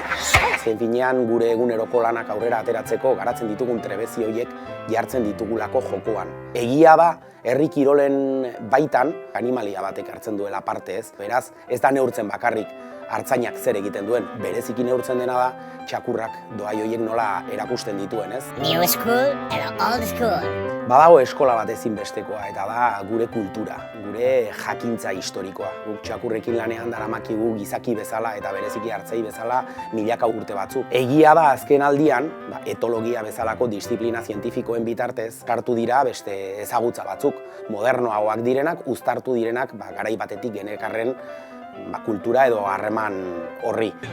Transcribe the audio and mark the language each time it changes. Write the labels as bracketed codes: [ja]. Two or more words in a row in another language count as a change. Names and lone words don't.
[eu] Azken finean gure eguneroko lanak aurrera ateratzeko garatzen ditugun trebezi horiek jartzen ditugulako jokoan. Egia da, herri kirolen baitan animalia batek hartzen duela parte ez. Beraz, ez da neurtzen bakarrik artzainak zer egiten duen, bereziki neurtzen dena da txakurrak doai horiek nola erakusten dituen, ez? [en] New school edo old school. [eu] Badago eskola bat ezinbestekoa eta da gure kultura, gure jakintza historikoa. Guk txakurrekin lanean daramakigu gizaki bezala eta bereziki artzai bezala milaka urte batzuk. Egia da azken aldian, etologia bezalako disiplina zientifikoen bitartez hartu dira beste ezagutza batzuk, modernoagoak direnak, uztartu direnak garai batetik genekarren kultura edo harreman horri.